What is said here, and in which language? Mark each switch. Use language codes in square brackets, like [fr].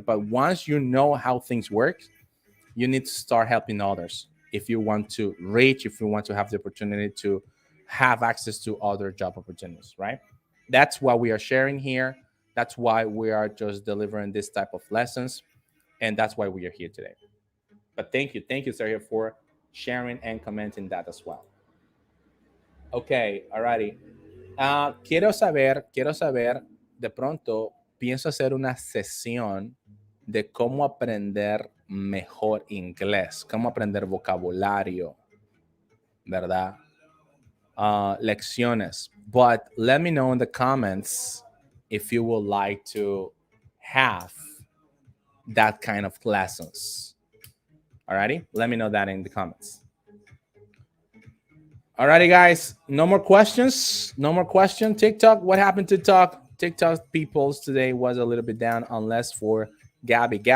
[en] But once you know how things work, you need to start helping others if you want to reach, if you want to have the opportunity to have access to other job opportunities, right? That's what we are sharing here. That's why we are just delivering this type of lessons. And that's why we are here today. But thank you, Sergio, for sharing and commenting that as well. Okay, alrighty. [es] Quiero saber, de pronto pienso hacer una sesión de cómo aprender mejor inglés, cómo aprender vocabulario, ¿verdad? Lecciones. [en] But let me know in the comments if you would like to have that kind of lessons. Alrighty, let me know that in the comments. Alrighty, guys, no more questions. TikTok, what happened to TikTok peoples today was a little bit down, unless for Gabby.